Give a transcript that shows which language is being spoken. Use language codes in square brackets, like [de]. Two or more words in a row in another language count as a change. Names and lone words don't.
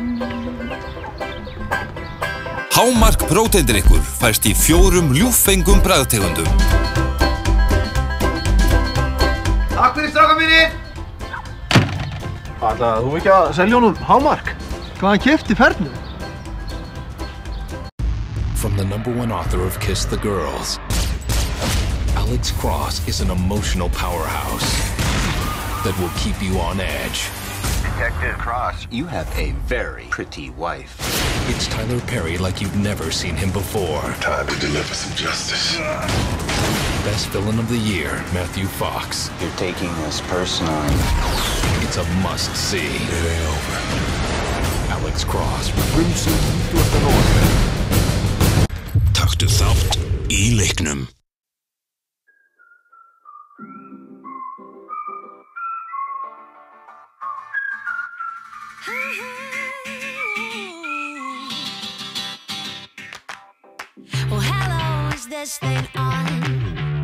[is] Hámark próteindrykkur fæst í 4 ljúffengum bragðtegundum. Takk fyrir strákar mínir! Ætlaði þú ekki að selja honum Hámark? Hvað hann keypti fernu? [en] the #1 author of Kiss the Girls. Alex Cross is an emotional powerhouse that will keep you on edge. Detective Cross, you have a very pretty wife. It's Tyler Perry like you've never seen him before. Time to deliver some justice. Best villain of the year, Matthew Fox. You're taking this personally. It's a must-see. It ain't over. Alex Cross, [is] Frumsýnd 20. nóvember. Taktu þátt í leiknum. [en] Well, hello, is this thing on?